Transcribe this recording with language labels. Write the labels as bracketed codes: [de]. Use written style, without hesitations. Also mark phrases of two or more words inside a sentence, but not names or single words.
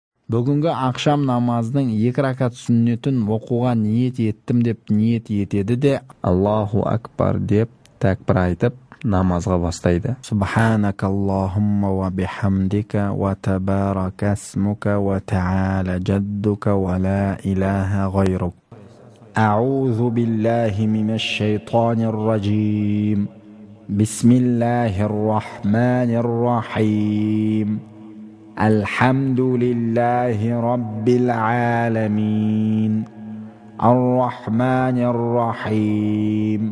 [kk] Бүгінгі ақшам намазының 2 ракат сүннетін оқуға ниет еттім деп ниет етеді де [ar] الله أكبر [kk] деп тәкбір айтып намазға бастайды. [ar] سبحانك اللهم وبحمدك وتبارك اسمك وتعالى جدك ولا إله غيرك. أعوذ بالله من الشيطان الرجيم. بسم الله الرحمن الرحيم. الحمد لله رب العالمين الرحمن الرحيم